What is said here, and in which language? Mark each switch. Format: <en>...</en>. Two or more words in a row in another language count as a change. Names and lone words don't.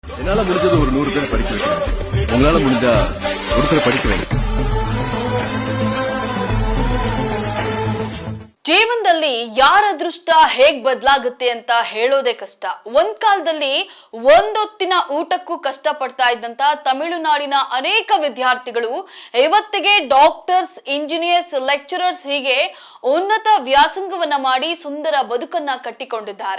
<ta>என்னால முடிஞ்சது ஒரு 100 பேரை படிக்க வைக்கிறேன். உங்களால முடிஞ்சா ஒருத்தரை படிக்க வைங்க.</ta> <kn>ಜೀವನದಲ್ಲಿ ಯಾರ ಅದೃಷ್ಟ ಹೇಗ್ ಬದಲಾಗುತ್ತೆ ಅಂತ ಹೇಳೋದೇ ಕಷ್ಟ. ಒಂದ್ ಕಾಲದಲ್ಲಿ ಒಂದೊತ್ತಿನ ಊಟಕ್ಕೂ ಕಷ್ಟ ಪಡ್ತಾ ಇದ್ದಂತ ತಮಿಳುನಾಡಿನ ಅನೇಕ ವಿದ್ಯಾರ್ಥಿಗಳು ಇವತ್ತಿಗೆ</kn> <en>doctors, engineers, lecturers</en> <kn>ಹೀಗೆ ಉನ್ನತ ವ್ಯಾಸಂಗವನ್ನ ಮಾಡಿ ಸುಂದರ ಬದುಕನ್ನ ಕಟ್ಟಿಕೊಂಡಿದ್ದಾರೆ.</kn>